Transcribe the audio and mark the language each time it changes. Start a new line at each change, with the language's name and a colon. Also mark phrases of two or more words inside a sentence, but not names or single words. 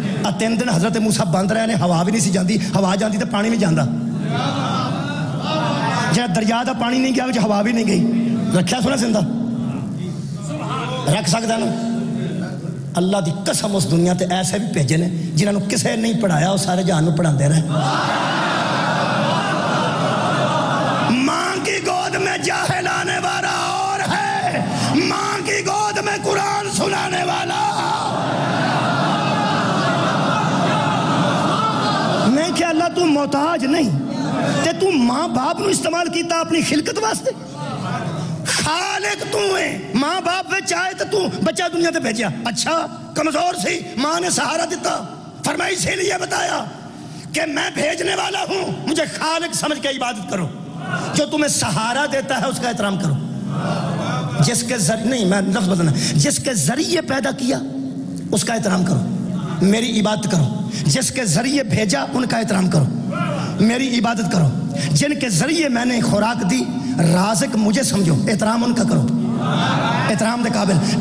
Punjabi: 3 دن حضرت موسیٰ بند رہے نے, ہوا بھی نہیں سی جاندی, ہوا جاندی تو پانی بھی جاندا. جہاں دریا دا پانی نہیں گیا وہ ہوا بھی نہیں گئی. رکھیا سونا زندہ رکھ سکتا نا؟ اللہ دی قسم اس دنیا تے ایسے بھی بھیجے نے جنہاں نو کسے نہیں پڑھایا, وہ سارے جہان نو پڑھاندے رہے.
Urdu: ماں کی گود میں جاہل آنے والا اور ہے, ماں کی گود میں قرآن سنانے والا.
Punjabi: میں کہ اللہ تو محتاج نہیں تے تو ماں باپ نو استعمال کیتا اپنی خلقت واسطے. خالق تو ہے. ماں باپ وچ آئے تو بچہ دنیا تے بھیجیا. اچھا کمزور سی, ماں نے سہارا دیتا,
Urdu: فرمایا اسی لیے بتایا کہ میں بھیجنے والا ہوں، مجھے خالق سمجھ کے عبادت کرو، جو تمہیں سہارا دیتا ہے اس کا احترام کرو، جس کے ذریعے نہیں میں لفظ بدلنا، جس کے ذریعے پیدا کیا اس کا احترام کرو، میری عبادت کرو، جس کے ذریعے بھیجا ان کا احترام کرو، میری عبادت کرو، جن کے ذریعے میں نے خوراک دی رازق مجھے سمجھو، احترام ان کا کرو،
Punjabi: احترام دے قابل۔